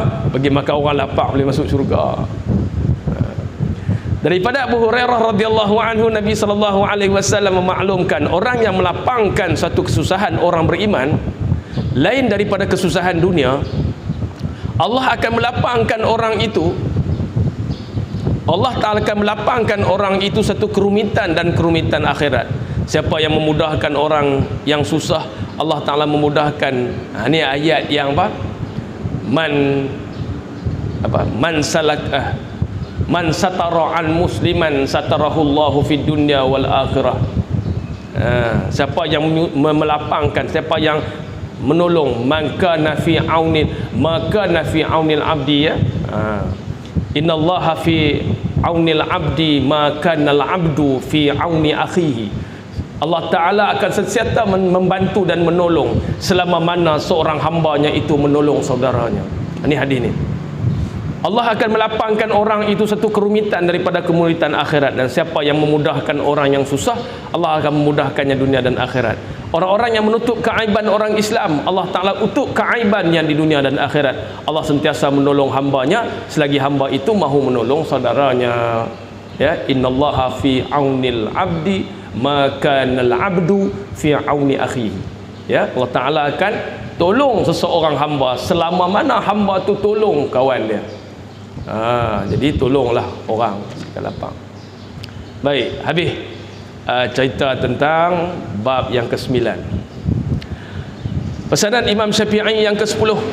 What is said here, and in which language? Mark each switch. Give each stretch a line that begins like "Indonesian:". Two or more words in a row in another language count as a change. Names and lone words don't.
Malay: Bagi makan orang lapar boleh masuk syurga. Daripada Abu Hurairah
Arabic: رضي الله عنه,
Malay: Nabi
Arabic: صلى الله عليه وسلم
Malay: memaklumkan orang yang melapangkan satu kesusahan orang beriman lain daripada kesusahan dunia, Allah akan melapangkan orang itu. Allah Ta'ala akan melapangkan orang itu satu kerumitan dan kerumitan akhirat. Siapa yang memudahkan orang yang susah, Allah Ta'ala memudahkan. Ini ayat yang apa?
Arabic: من ستر ان مسلما ستره الله في الدنيا والآخرة.
Malay: Siapa yang melapangkan, siapa yang menolong, maka
Arabic: نافي عون العبد,
Malay: ya.
Arabic: إن الله في عون العبد ما كان العبد في عون أخيه.
Malay: Allah Ta'ala akan sentiasa membantu dan menolong selama mana seorang hambanya itu menolong saudaranya. Ini hadis ni. Allah akan melapangkan orang itu satu kerumitan daripada kemulitan akhirat, dan siapa yang memudahkan orang yang susah, Allah akan memudahkannya dunia dan akhirat. Orang-orang yang menutup keaiban orang Islam, Allah Ta'ala tutup keaibannya di dunia dan akhirat. Allah sentiasa menolong hambanya selagi hamba itu mahu menolong saudaranya. Ya,
Arabic: إن الله في عون العبد ما كان العبد في عون أخيه.
Malay: Ya, Allah Ta'ala akan tolong seseorang hamba selama mana hamba tu tolong kawan dia. Jadi tolonglah orang sekali lapang. Baik, habis cerita tentang bab yang ke-9. Pesanan Imam Syafi'i yang ke-10.